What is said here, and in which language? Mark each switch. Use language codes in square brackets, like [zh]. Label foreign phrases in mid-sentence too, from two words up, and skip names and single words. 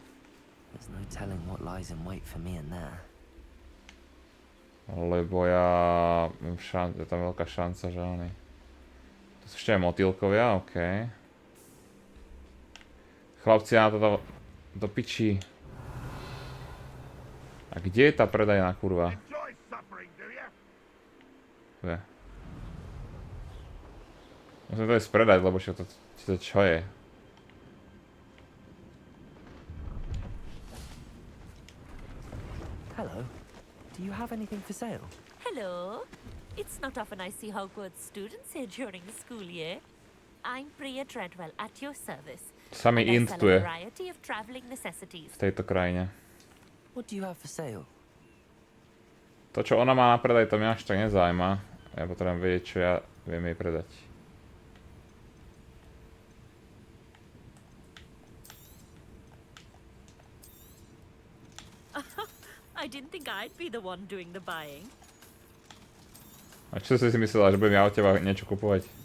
[en] There's no telling what lies in wait for me in there. [sk] Lebo ja mám je tam veľká šanca, že oni. To sú ešte aj motýlkovia, okej. Chlapci, ja na to do piči. A kde je tá predajná kurva? Kde? Musím to ísť predať, lebo čo to čo je? [en] Hello. Do you have anything for sale? Hello. It's not often I see Hogwarts students here during the school year. I'm Priya Treadwell at your service. [sk] Samý int tu je. V tejto krajine. [en] What do you have for sale? [sk] To, čo ona má na predaj, to mňa až tak nezaujíma. Ja potrebujem vedieť, čo ja viem jej predať. [en] I didn't think I'd be the one doing the buying. [sk] A čo si myslela, že budem ja od teba niečo kupovať?